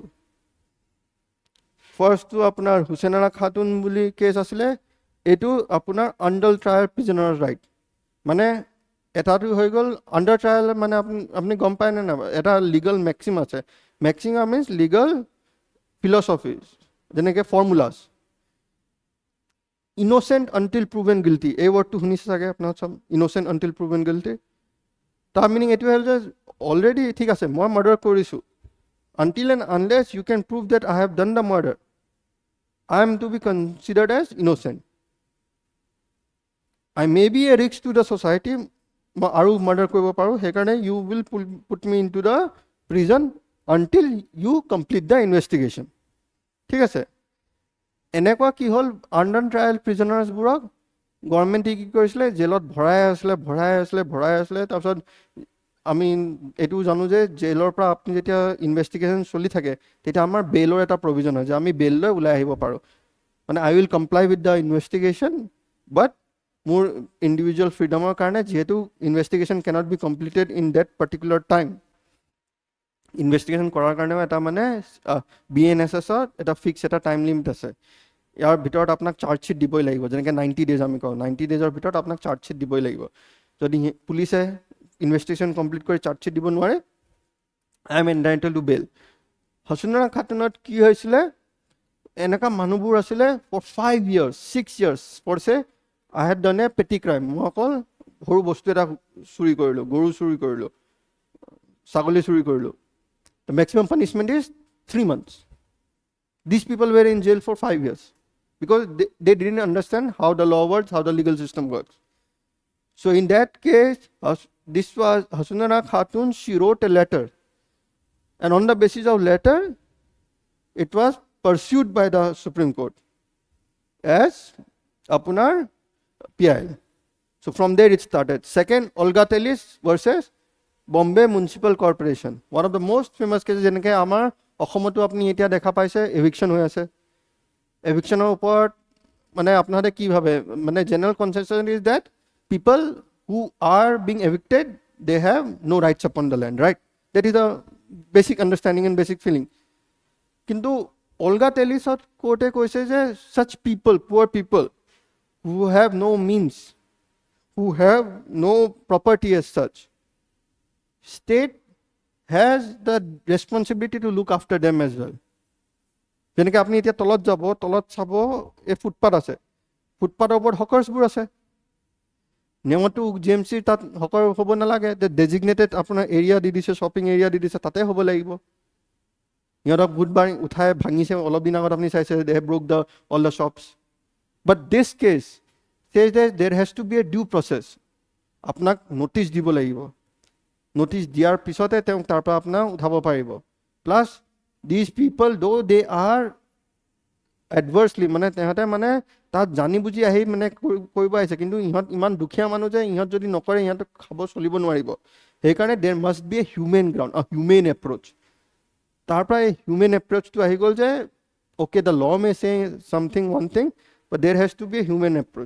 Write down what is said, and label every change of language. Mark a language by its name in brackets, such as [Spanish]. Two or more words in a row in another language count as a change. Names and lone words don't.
[Assamese] ফাৰ্ষ্টটো আপোনাৰ হুছেইনাৰা খাতুন বুলি কেছ আছিলে, এইটো আপোনাৰ [English] under trial prisoner right, [Assamese] মানে এটাটো হৈ গ'ল [English] under trial, [Assamese] মানে আপুনি গম পায় নে নাপায়, এটা [English] legal maxim [Assamese] আছে। [English] maximum means legal philosophies, যেনেকৈ ফৰ্মুলাছ। innocent until proven guilty, [Assamese] এই ৱৰ্ডটো শুনিছে চাগে আপোনাৰ চব, [English] innocent until proven guilty. [Assamese] তাৰ মিনিং এইটোৱে হ'ল যে অলৰেডি ঠিক আছে মই মাৰ্ডাৰ কৰিছোঁ, [English] until and unless you can prove that I have done the murder, I am to be considered as innocent. I may be a risk to the society, [Assamese] মই আৰু মাৰ্ডাৰ কৰিব পাৰোঁ, সেইকাৰণে [English] you will put me into the prison until you complete the investigation. [Assamese] ঠিক আছে, এনেকুৱা কি হ'ল, [English] under trial prisonersবোৰক [Assamese] গভৰ্ণমেণ্টে কি কৰিছিলে, জেলত ভৰাই আছিলে। তাৰপিছত আমি এইটো জানো যে জেলৰ পৰা আপুনি যেতিয়া ইনভেষ্টিগেশ্যন চলি থাকে তেতিয়া আমাৰ বেইলৰ এটা প্ৰভিজন হয় যে আমি বেইল লৈ ওলাই আহিব পাৰোঁ, মানে [English] I will comply with the investigation, but [Assamese] মোৰ [English] individual freedomৰ [Assamese] কাৰণে যিহেতু [English] investigation cannot be completed in that particular time, [Assamese] ইনভেষ্টিগেশ্যন কৰাৰ কাৰণেও এটা মানে BNSSত এটা ফিক্স এটা [English] time limit [Assamese] আছে। ইয়াৰ ভিতৰত আপোনাক চাৰ্জশ্বিট দিবই লাগিব, যেনেকৈ 90 ডেজ আমি কওঁ, 90 ডেজৰ ভিতৰত আপোনাক চাৰ্জশ্বিট দিবই লাগিব। যদি পুলিচে ইনভেষ্টিগেশ্যন কমপ্লিট কৰি চাৰ্জশ্বিট দিব নোৱাৰে, [English] I am entitled to bail. [Assamese] হাছানুৰা খাতুনত কি হৈছিলে, এনেকুৱা মানুহবোৰ আছিলে [English] for 5 years 6 years [Assamese] পঢ়ছে, [English] I had done a petty crime, [Assamese] মই অকল সৰু বস্তু এটা চুৰি কৰিলোঁ, গৰু চুৰি কৰিলোঁ, ছাগলী চুৰি কৰিলোঁ। [English] The maximum punishment is 3 months. These people were in jail for 5 years because they didn't understand how the law works, how the legal system works. So in that case, this was Hasanara Khatun, she wrote a letter. And on the basis of letter, it was pursued by the Supreme Court as Apunar PIL. So from there it started. Second, Olga Telis versus Bombay Municipal Corporation. One of the most famous cases, [Assamese] যেনেকৈ আমাৰ অসমতো আপুনি এতিয়া দেখা পাইছে এভিকশ্যন হৈ আছে। এভিকশ্যনৰ ওপৰত মানে আপোনালোকে কি ভাবে, মানে [English] general conception is that people who are being evicted they have no rights upon the land, right? That is the basic understanding and basic feeling. [Assamese] কিন্তু অলগা টেলিছত কোৰ্টে কৈছে যে [English] such people, poor people who have no means, who have no property as such, state has the responsibility to look after them as well. [Assamese] যেনেকৈ আপুনি এতিয়া তলত যাব, তলত চাব এই ফুটপাথ আছে, ফুটপাথৰ ওপৰত হকাৰ্ছবোৰ আছে। নিয়মতো GMCৰ তাত হকাৰ হ'ব নালাগে, ডেজিগনেটেড আপোনাৰ এৰিয়া দি দিছে, [English] shopping area [Assamese] দি দিছে, তাতে হ'ব লাগিব। সিহঁতক বুধবাৰ উঠাই ভাঙিছে, অলপ দিন আগত আপুনি চাইছে, [English] they broke the all the shops. but this case says that there has to be a due process. [Assamese] আপোনাক নটিচ দিব লাগিব, নটিচ দিয়াৰ পিছতে তেওঁক তাৰ পৰা আপোনাক উঠাব পাৰিব। [English] plus these people though they are adversely, [Assamese] মানে তেহঁতে মানে তাত জানি বুজি আহি মানে কৰিব আহিছে, কিন্তু ইহঁত ইমান দুখীয়া মানুহ যে ইহঁত যদি নকৰে ইহঁতক খাব চলিব নোৱাৰিব। [English] সেইকাৰণে there must be a human ground, human approach. [Assamese] তাৰ পৰা এই [English] human approachটো [Assamese] আহি গ'ল যে [English] okay the law may say something one thing, but there has to be a human approach.